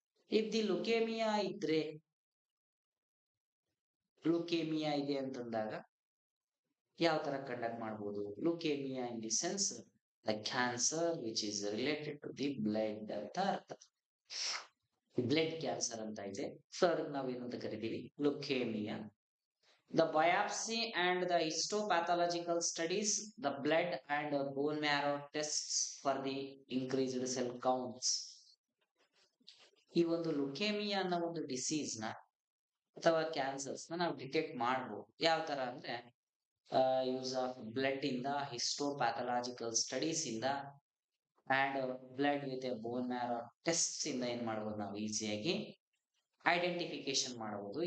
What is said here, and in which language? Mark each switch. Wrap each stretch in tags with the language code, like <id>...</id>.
<kn>If the leukaemia ಇದ್ರೆ, leukaemia ಇದೆ ಅಂತಂದಾಗ ಯಾವ ತರ ಕಂಡಕ್ಟ್ ಮಾಡ್ಬೋದು, leukaemia</kn> <en>in the sense the cancer which is related to the blood</en> <kn>ಅಂತ ಅರ್ಥ. ಬ್ಲಡ್ ಕ್ಯಾನ್ಸರ್ ಅಂತ ಇದೆ, ಸೊ ಅದಕ್ಕೆ ನಾವೇನಂತ ಕರಿತೀವಿ, leukaemia.</kn> <en>The biopsy and the histopathological studies, the blood and bone marrow tests for the increased cell counts.</en> <kn>ಈ ಒಂದು leukaemia ಅನ್ನೋ ಒಂದು ಡಿಸೀಸ್ ನ ಅಥವಾ ಕ್ಯಾನ್ಸರ್ಸ್ ನ ನಾವು ಡಿಟೆಕ್ಟ್ ಮಾಡ್ಬೋದು. ಯಾವ ತರ ಅಂದ್ರೆ, ಯೂಸ್ ಆಫ್ ಬ್ಲಡ್ ಇಂದ, ಹಿಸ್ಟೋಪ್ಯಾಥಾಲಜಿಕಲ್ ಸ್ಟಡೀಸ್ ಇಂದ and blood with a bone marrow test ಇಂದ ಏನ್ ಮಾಡ್ಬೋದು, ನಾವು ಈಸಿಯಾಗಿ ಐಡೆಂಟಿಫಿಕೇಶನ್ ಮಾಡಬಹುದು.</kn>